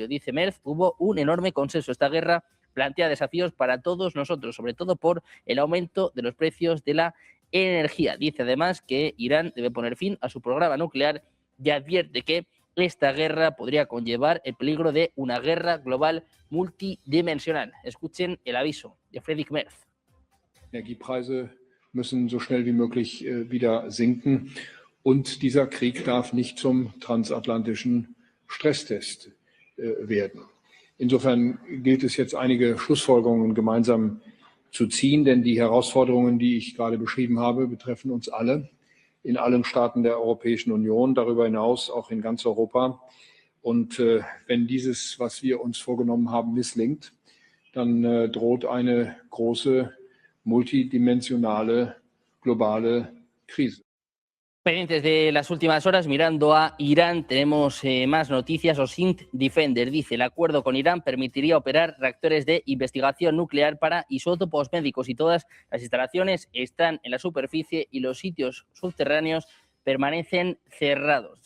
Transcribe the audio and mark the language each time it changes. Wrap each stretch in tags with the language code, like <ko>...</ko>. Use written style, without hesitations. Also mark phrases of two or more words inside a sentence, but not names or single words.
<es>Dice Merz, hubo un enorme consenso. Esta guerra plantea desafíos para todos nosotros, sobre todo por el aumento de los precios de la energía. Dice además que Irán debe poner fin a su programa nuclear y advierte que esta guerra podría conllevar el peligro de una guerra global multidimensional. Escuchen el aviso de Friedrich Merz.</es> <de>Energiepreise müssen so schnell wie möglich wieder sinken. Und dieser Krieg darf nicht zum transatlantischen Stresstest werden. Insofern gilt es jetzt, einige Schlussfolgerungen gemeinsam zu ziehen, denn die Herausforderungen, die ich gerade beschrieben habe, betreffen uns alle in allen Staaten der Europäischen Union, darüber hinaus auch in ganz Europa. Und wenn dieses, was wir uns vorgenommen haben, misslingt, dann droht eine große multidimensionale globale Krise.</de> <es>Pendientes de las últimas horas, mirando a Irán, tenemos más noticias. OSINT Defender dice: el acuerdo con Irán permitiría operar reactores de investigación nuclear para isótopos médicos y todas las instalaciones están en la superficie y los sitios subterráneos permanecen cerrados.</es>